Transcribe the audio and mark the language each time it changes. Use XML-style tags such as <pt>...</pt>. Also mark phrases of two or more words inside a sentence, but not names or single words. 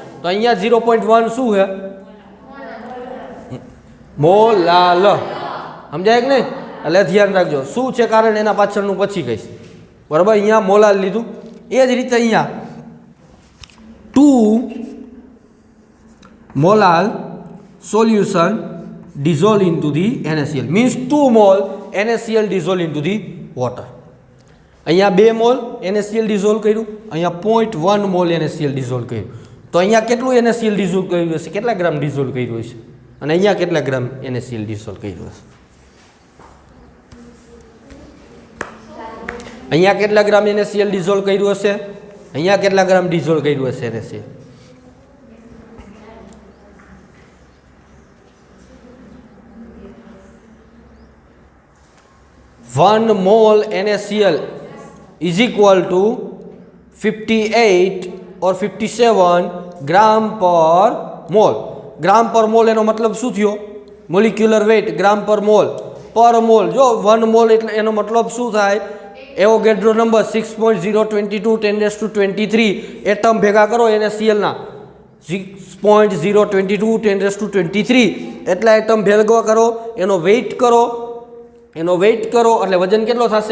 <gu>તો અહીંયા 0.1 શું છે? મોલાલ. સમજાય કે નહીં? એટલે ધ્યાન રાખજો શું છે કારણ, એના પાછળનું પછી કહીશ, બરાબર. અહીંયા મોલાલ લીધું. એ જ રીતે અહીંયા</gu> <en>2 molal solution dissolve into the NaCl, means 2 mole NaCl dissolve into the water.</en> <gu>અહીંયા 2</gu> <en>mole NaCl dissolve</en> <gu>કર્યું, અહીંયા 0.1</gu> <en>mole NaCl dissolve</en> <gu>કર્યું. તો અહીંયા કેટલું NaCl ડિઝોલ્વ કર્યું હશે? કેટલા ગ્રામ ડિઝોલ્વ કર્યું હશે? અને અહીંયા કેટલા ગ્રામ NaCl ડિઝોલ્વ કર્યું હશે? અહીંયા કેટલા ગ્રામ NaCl ડિઝોલ્વ કર્યું હશે? અહીંયા કેટલા ગ્રામ ડિઝોલ્વ કર્યું હશે NaCl?</gu> <en>1 mole NaCl is equal to 58 or 57 gram per mole.</en> <gu>ગ્રામ પર મોલ એનો મતલબ શું થયો?</gu> <en>molecular weight gram per mole.</en> <gu>જો 1 મોલ એટલે એનો મતલબ શું થાય? એવોગેડ્રો નંબર 6.022 10⁻23 એટમ ભેગા કરો NaCl ના 6.022 10⁻23 એટલા એટમ ભેગા કરો, એનો વેઇટ કરો એટલે વજન કેટલો થશે?</gu>